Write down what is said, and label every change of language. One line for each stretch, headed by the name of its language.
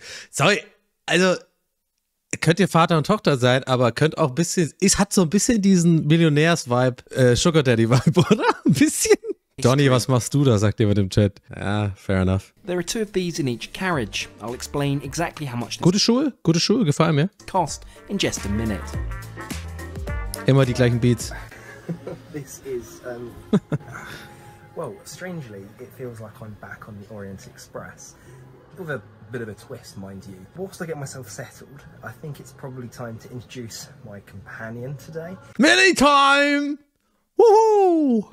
German: Sorry, also könnt ihr Vater und Tochter sein, aber könnt auch ein bisschen, hat so ein bisschen diesen Millionärs-Vibe, Sugar Daddy-Vibe, oder? Ein bisschen. Donny, was machst du da, sagt jemand im Chat. Ja,
English: fair enough. There are 2 of these in each carriage. I'll explain exactly how much
German: Gute Schuhe, gefallen mir.
English: Cost in just a minute.
German: Immer die gleichen Beats.
English: This is, well, strangely, it feels like I'm back on the Orient Express. With a bit of a twist, mind you. Whilst I get myself settled, I think it's probably time to introduce my companion today. Millie time! Woohoo!